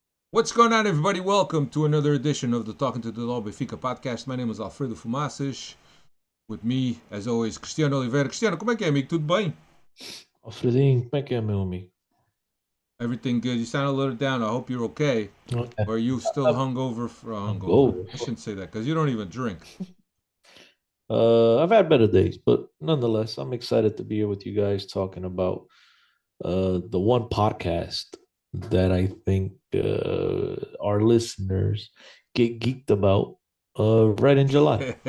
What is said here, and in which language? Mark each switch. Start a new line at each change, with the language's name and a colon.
English: What's going on, everybody? Welcome to another edition of the Talking to the Law Benfica podcast. My name is Alfredo Fumaças. With me, as always, Cristiano Oliveira.
Portuguese: Cristiano, como é que é, amigo? Tudo bem? Alfredinho, como é que é, meu amigo?
English: Everything good? You sound a little down. I hope you're okay. Okay. Or are you still hungover? Hungover. I shouldn't say that because you don't even drink. I've had better days, but nonetheless, I'm excited to be here with you guys talking about the one podcast that I think our listeners get geeked about right in July.